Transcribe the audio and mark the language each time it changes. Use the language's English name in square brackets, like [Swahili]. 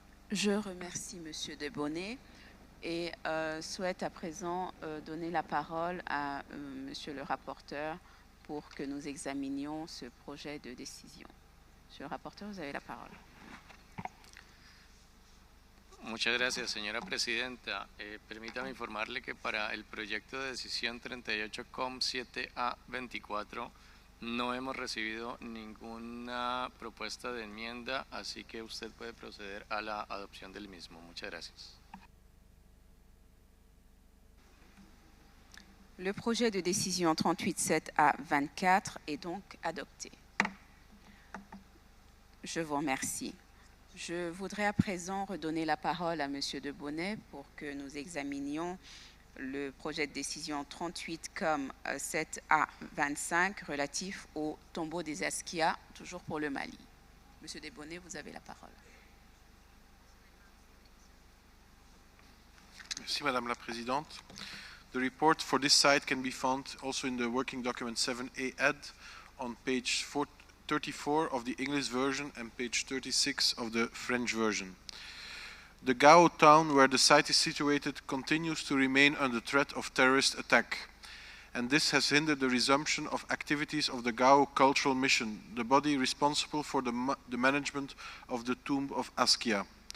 [French] Je remercie Monsieur Debonnet et souhaite à présent donner la parole à Monsieur le rapporteur pour que nous examinions ce projet de décision. Monsieur le rapporteur, vous avez la parole. [Spanish] Muchas gracias, señora presidenta. Permítame informarle que para el proyecto de decisión 38COM7A24 no hemos recibido ninguna propuesta de enmienda, así que usted puede proceder a la adopción del mismo. Muchas gracias. [French] Le projet de décision 38.7A24 est donc adopté. Je vous remercie. Je voudrais à présent redonner la parole à Monsieur Debonnet pour que nous examinions le projet de décision 38COM7A25 relatif au tombeau des Askia, toujours pour le Mali. Monsieur Debonnet, vous avez la parole. Merci Madame la Présidente. [English] The report for this site can be found also in the working document 7A add on page 34 of the English version and page 36 of the French version. The Gao town where the site is situated continues to remain under threat of terrorist attack, and this has hindered the resumption of activities of the Gao Cultural Mission, the body responsible for the management of the tomb of Askia.